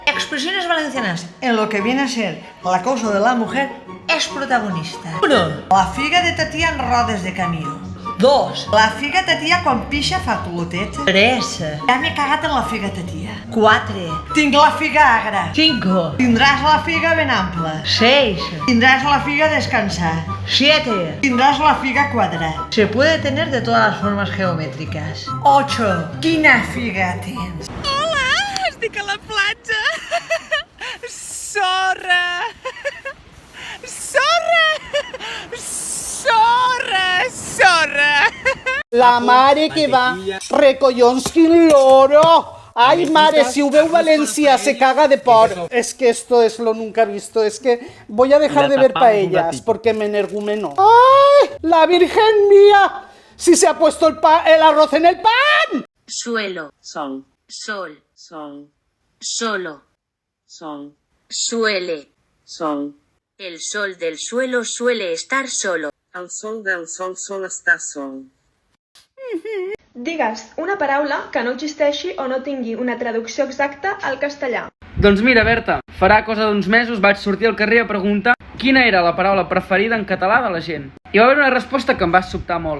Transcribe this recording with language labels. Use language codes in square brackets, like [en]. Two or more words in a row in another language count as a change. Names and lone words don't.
[es] Expresiones valencianas en lo que viene a ser la causa de la mujer es protagonista. [ca] 1. La figa de ta tia en rodes de camió. 2. La figa ta tia quan pixa fa clotet. 3. Ja m'he cagat en la figa ta tia. 4. Tinc la figa agra. 5. Tindràs la figa ben ampla. 6. Tindrás la figa descansar. 7. Tindrás la figa quadrada. [es] Se puede tener de todas las formas geométricas. [ca] 8. Quina figa tens? Hola, estic a la platja. Sorra. Sorra. Sorra. Sorra. La mare que va, recollons quin loro. Ay, mare, si ho veu Valencia se caga de por. [es] Es que esto es lo nunca visto. Es que voy a dejar de ver paellas porque me energumeno. ¡Ay! ¡La Virgen mía! Si se ha puesto el arroz en el pan. Suelo, son, sol, son, solo, son, suele, son. El sol del suelo suele estar solo. [ca] El sol del sol sol està sol. Digues una paraula que no existeixi o no tingui una traducció exacta al castellà. Doncs mira, Berta, farà cosa d'uns mesos vaig sortir al carrer a preguntar quina era la paraula preferida en català de la gent. I va haver una resposta que em va sobtar molt.